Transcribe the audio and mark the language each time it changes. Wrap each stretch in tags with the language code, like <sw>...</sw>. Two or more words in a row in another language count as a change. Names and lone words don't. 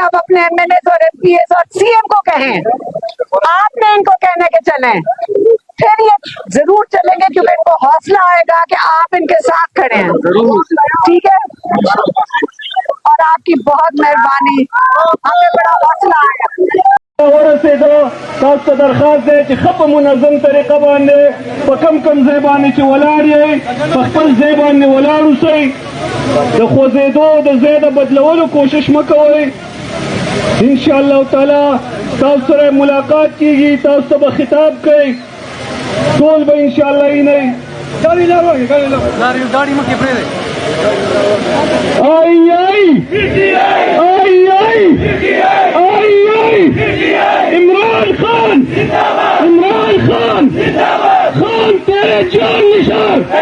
<ur>آپ اپنے ایم این ایز اور ایم پی ایز اور سی ایم کو کہیں، آپ نے ان کو کہنے کے چلیں، پھر یہ ضرور چلیں گے کیونکہ ان کو حوصلہ آئے گا کہ آپ ان کے ساتھ کھڑے ہیں۔ ٹھیک ہے، اور آپ کی بہت مہربانی، ہمیں بڑا حوصلہ آیا۔</ur> <ps>ورسېدو تاسو ته درخواست دی چې ښه په منظم طریقه باندې په کم ځای باندې چې ولاړ یې په خپل ځای باندې ولاړ اوسئ، د خوځېدو د ځای د بدلولو کوشش مه کوئ۔ انشاءالله تعالی تاسو سره ملاقات کیږي، تاسو ته به خطاب کوي، ټول به انشاءالله اینئ۔ گاڑی مکھی پڑے</ps> <ur>آئی آئی آئی آئی آئی آئی عمران خان، عمران خان، خان تیرے جان نثار،</ur>